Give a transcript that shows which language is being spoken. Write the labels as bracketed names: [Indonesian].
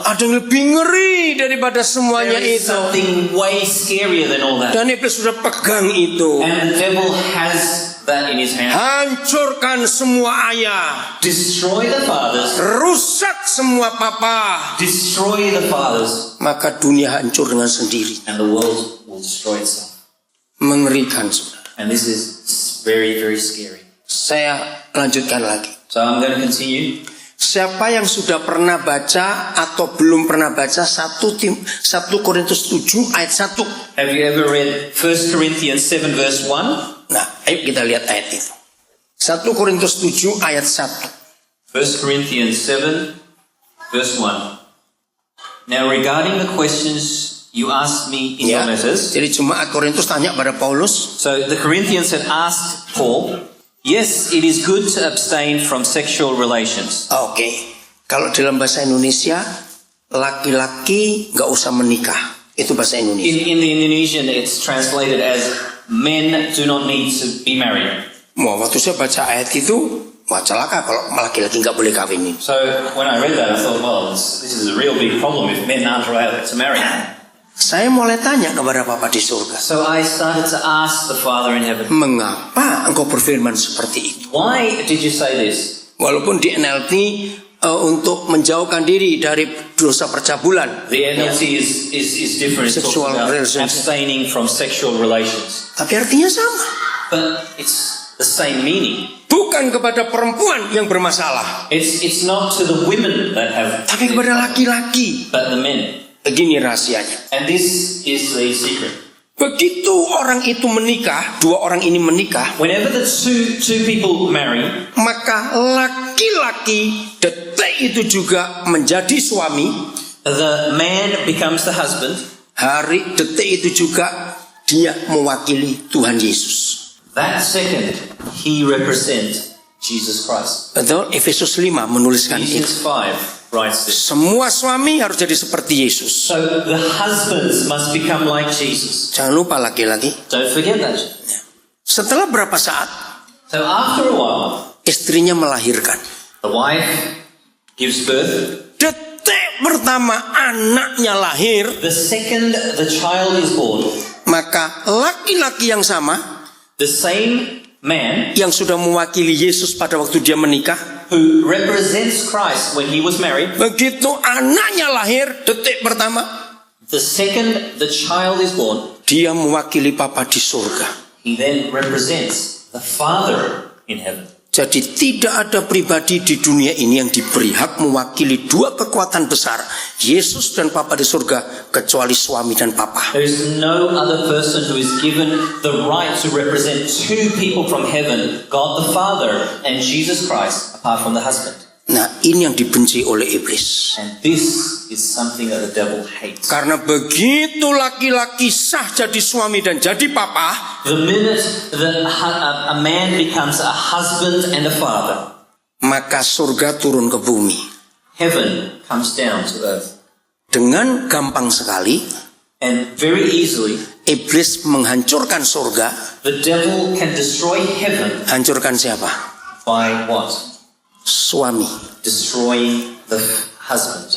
[Indonesian] Ada yang lebih ngeri daripada semuanya [English] There is [Indonesian] itu. [English] something way scarier than all that. [Indonesian] Dan iblis sudah pegang itu. [English] And the devil has that in his hand. [Indonesian] Hancurkan semua ayah, [English] Destroy the fathers. [Indonesian] rusak semua papa, [English] Destroy the fathers. [Indonesian] maka dunia hancur dengan sendiri. [English] And the world will destroy itself. [Indonesian] Mengerikan, saudara. [English] And this is very, very scary. [Indonesian] Saya lanjutkan lagi. [English] So I'm going to continue. [Indonesian] Siapa yang sudah pernah baca atau belum pernah baca 1 Korintus 7 ayat 1? [English] Have you ever read 1 Corinthians 7 verse 1? [Indonesian] Nah, ayo kita lihat ayat itu. 1 Korintus 7 ayat 1. [English] 1 Corinthians 7 verse 1. Now regarding the questions You asked me in [Indonesian] Ya. [English] your letters. [Indonesian] Jadi jemaat Korintus tanya pada Paulus, [English] So the Corinthians had asked Paul, yes, it is good to abstain from sexual relations. [Indonesian] oke, kalau dalam bahasa Indonesia, laki-laki nggak usah menikah. Itu bahasa Indonesia. [English] In the Indonesian, it's translated as men do not need to be married. [Indonesian] Wah, waktu saya baca ayat itu, wah celaka kalau laki-laki nggak boleh kawin ini. [English] So when I read that, I thought, well, this is a real big problem if men aren't allowed to marry. [Indonesian] Saya mulai tanya kepada Bapa di surga, [English] So I started to ask the Father in heaven, [Indonesian] mengapa engkau berfirman seperti itu? [English] why did you say this? [Indonesian] Walaupun di NLT untuk menjauhkan diri dari dosa percabulan, [English] The NLT is different. It talks Sexual about relations. abstaining from sexual relations. [Indonesian] tapi artinya sama. [English] But it's the same meaning. [Indonesian] Bukan kepada perempuan yang bermasalah, [English] It's not to the women that have, [Indonesian] tapi kepada laki-laki. [English] but the men. [Indonesian] Begini rahasianya. [English] And this is the secret. [Indonesian] Begitu orang itu menikah, dua orang ini menikah, [English] Whenever the two people marry, [Indonesian] maka laki-laki detik itu juga menjadi suami. [English] the man becomes the husband. [Indonesian] Hari detik itu juga dia mewakili Tuhan Yesus. [English] That second, he represents Jesus Christ. [Indonesian] Betul? Efesus 5 menuliskan itu. [English] Ephesians 5 writes this. [Indonesian] Semua suami harus jadi seperti Yesus. [English] So the husbands must become like Jesus. [Indonesian] Jangan lupa laki-laki. [English] Don't forget that. [Indonesian] Setelah berapa saat [English] So after a while, [Indonesian] istrinya melahirkan. [English] the wife gives birth. [Indonesian] Detik pertama anaknya lahir, [English] The second the child is born, [Indonesian] maka laki-laki yang sama [English] the same man [Indonesian] yang sudah mewakili Yesus pada waktu dia menikah, [English] who represents Christ when he was married, [Indonesian] begitu anaknya lahir detik pertama, [English] the second the child is born, [Indonesian] dia mewakili Bapa di surga. [English] he then represents the Father in heaven. [Indonesian] Jadi tidak ada pribadi di dunia ini yang diberi hak mewakili dua kekuatan besar, Yesus dan Bapa di surga, kecuali suami dan Papa. [English] There is no other person who is given the right to represent two people from heaven, God the Father and Jesus Christ, apart from the husband. [Indonesian] Nah, ini yang dibenci oleh iblis. [English] And this is something that the devil hates. [Indonesian] Karena begitu laki-laki sah jadi suami dan jadi papa, [English] The minute that a man becomes a husband and a father, [Indonesian] maka surga turun ke bumi. [English] heaven comes down to earth. [Indonesian] Dengan gampang sekali, [English] And very easily, [Indonesian] iblis menghancurkan surga. [English] the devil can destroy heaven [Indonesian] Hancurkan siapa? [English] by what? [Indonesian] Suami, [English] Destroying the husband,